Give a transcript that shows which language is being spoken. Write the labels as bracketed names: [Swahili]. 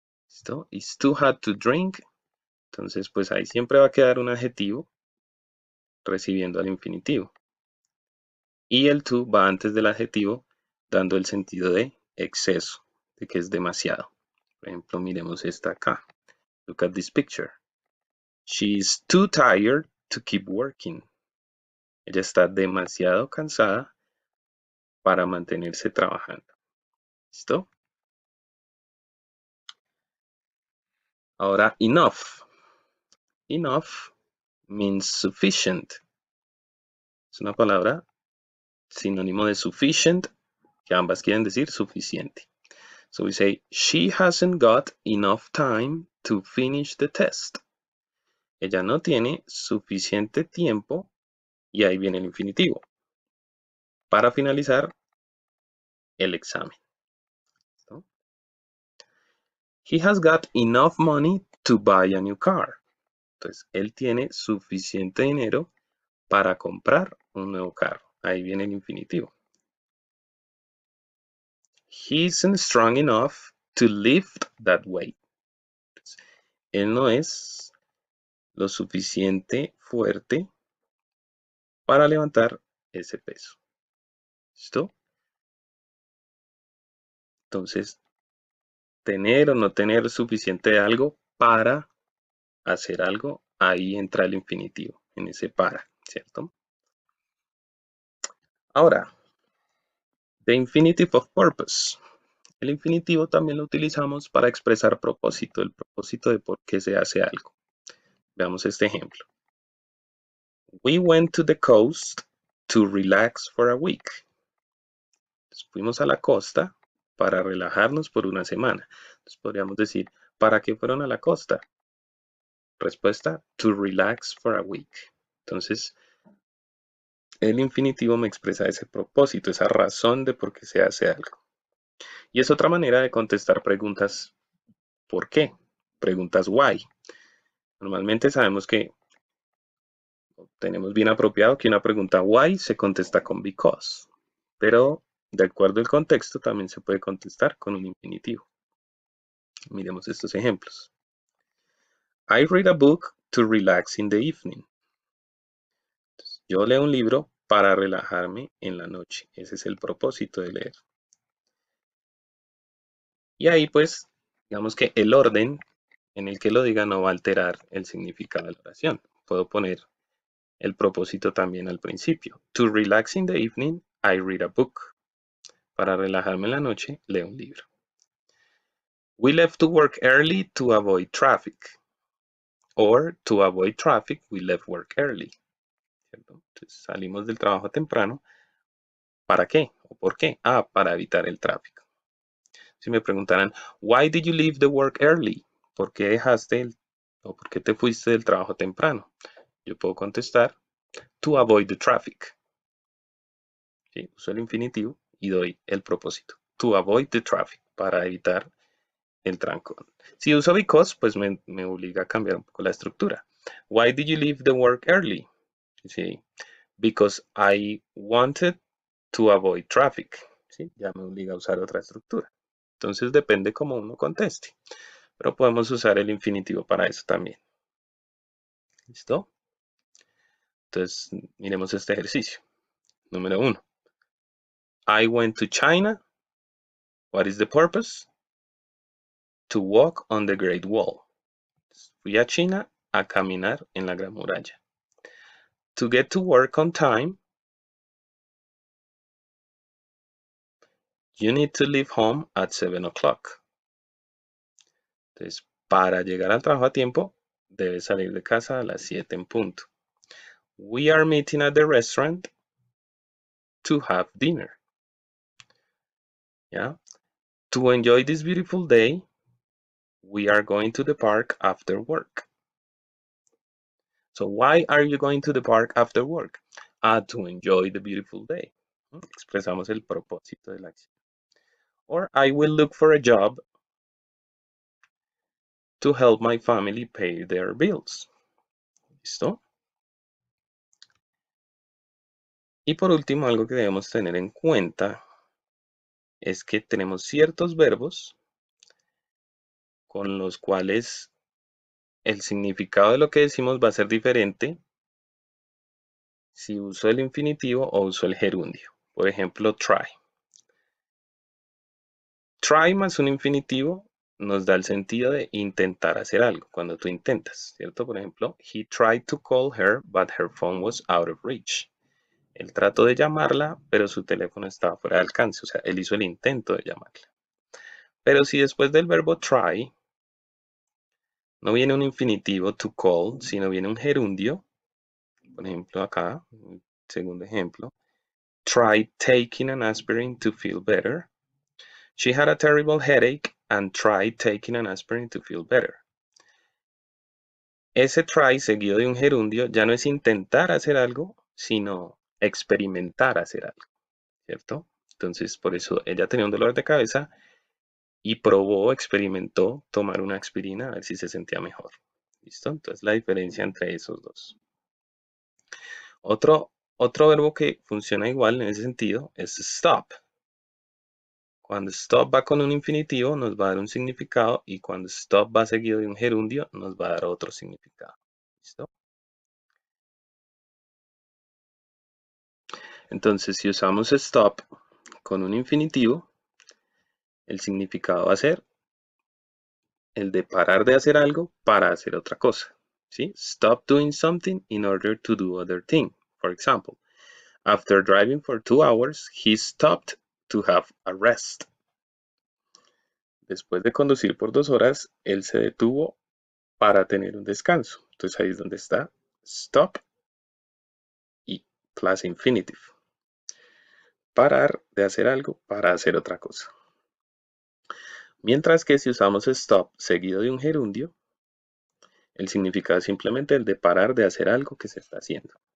[Spanish] ¿Listo? [English] It's too hot to drink. [Spanish] Entonces, pues ahí siempre va a quedar un adjetivo recibiendo al infinitivo. Y el to va antes del adjetivo, dando el sentido de exceso, de que es demasiado. Por ejemplo, miremos esta acá. [English] Look at this picture. She's too tired to keep working. [Spanish] Ella está demasiado cansada para mantenerse trabajando. ¿Listo? Ahora, enough. [English] Enough means sufficient. [Spanish] Es una palabra sinónimo de sufficient, que ambas quieren decir suficiente. [English] So we say, she hasn't got enough time to finish the test. [Spanish] Ella no tiene suficiente tiempo, y ahí viene el infinitivo, para finalizar el examen. ¿No? [English] He has got enough money to buy a new car. [Spanish] Entonces, él tiene suficiente dinero para comprar un nuevo carro. Ahí viene el infinitivo. [English] He isn't strong enough to lift that weight. [Spanish] Entonces, él no es lo suficiente fuerte para levantar ese peso. ¿Listo? Entonces, tener o no tener suficiente de algo para hacer algo, ahí entra el infinitivo, en ese para, ¿cierto? Ahora, [English] the infinitive of purpose. [Spanish] El infinitivo también lo utilizamos para expresar propósito, el propósito de por qué se hace algo. Veamos este ejemplo. [English] We went to the coast to relax for a week. [Spanish] Entonces, fuimos a la costa para relajarnos por una semana. Entonces podríamos decir, ¿para qué fueron a la costa? Respuesta, [English] to relax for a week. [Spanish] Entonces, el infinitivo me expresa ese propósito, esa razón de por qué se hace algo. Y es otra manera de contestar preguntas ¿por qué? Preguntas why. Normalmente sabemos que tenemos bien apropiado que una pregunta why se contesta con because, pero de acuerdo al contexto también se puede contestar con un infinitivo. Miremos estos ejemplos. [English] I read a book to relax in the evening. [Spanish] Yo leo un libro para relajarme en la noche. Ese es el propósito de leer. Y ahí pues, digamos que el orden en el que lo diga no va a alterar el significado de la oración. Puedo poner el propósito también al principio. [English] To relax in the evening, I read a book. [Spanish] Para relajarme en la noche, leo un libro. [English] We left to work early to avoid traffic. Or to avoid traffic, we left work early. [Spanish] ¿Cierto? Entonces, salimos del trabajo temprano. ¿Para qué? ¿O por qué? Para evitar el tráfico. Si me preguntaran, [English] why did you leave the work early? [Spanish] ¿Por qué o por qué te fuiste del trabajo temprano? Yo puedo contestar, [English] to avoid the traffic. [Spanish] ¿Sí? Uso el infinitivo y doy el propósito. [English] To avoid the traffic, [Spanish] para evitar el trancón. Si uso because, pues me obliga a cambiar un poco la estructura. [English] Why did you leave the work early? ¿Sí? Because I wanted to avoid traffic. [Spanish] ¿Sí? Ya me obliga a usar otra estructura. Entonces depende cómo uno conteste. Pero podemos usar el infinitivo para eso también. ¿Listo? Entonces, miremos este ejercicio. [English] Número 1. I went to China. What is the purpose? To walk on the Great Wall. [Spanish] Fui a China a caminar en la Gran Muralla. [English] To get to work on time, you need to leave home at 7 o'clock. [Spanish] Entonces, para llegar al trabajo a tiempo, debes salir de casa a las 7 en punto. [English] We are meeting at the restaurant to have dinner. ¿Ya? To enjoy this beautiful day, we are going to the park after work. So why are you going to the park after work? To enjoy the beautiful day. [Spanish] Expresamos el propósito de la acción. [English] Or I will look for a job to help my family pay their bills. [Spanish] ¿Listo? Y por último, algo que debemos tener en cuenta es que tenemos ciertos verbos con los cuales el significado de lo que decimos va a ser diferente si uso el infinitivo o uso el gerundio. Por ejemplo, try. Try más un infinitivo nos da el sentido de intentar hacer algo, cuando tú intentas, ¿cierto? Por ejemplo, [English] he tried to call her, but her phone was out of reach. [Spanish] Él trató de llamarla, pero su teléfono estaba fuera de alcance, o sea, él hizo el intento de llamarla. Pero si después del verbo try no viene un infinitivo to call, sino viene un gerundio, por ejemplo acá, segundo ejemplo, [English] try taking an aspirin to feel better. She had a terrible headache and tried taking an aspirin to feel better. [Spanish] Ese try seguido de un gerundio ya no es intentar hacer algo, sino experimentar hacer algo, ¿cierto? Entonces, por eso ella tenía un dolor de cabeza y probó, experimentó tomar una aspirina a ver si se sentía mejor. ¿Listo? Entonces, la diferencia entre esos dos. Otro verbo que funciona igual en ese sentido es stop. Cuando stop va con un infinitivo nos va a dar un significado y cuando stop va seguido de un gerundio nos va a dar otro significado. ¿Listo? Entonces, si usamos stop con un infinitivo, el significado va a ser el de parar de hacer algo para hacer otra cosa. ¿Sí? [English] Stop doing something in order to do other thing. For example, after driving for 2 hours, he stopped to have a rest. [Spanish] Después de conducir por 2 horas, él se detuvo para tener un descanso. Entonces ahí es donde está stop y plus infinitive. Parar de hacer algo para hacer otra cosa. Mientras que si usamos stop seguido de un gerundio, el significado es simplemente el de parar de hacer algo que se está haciendo.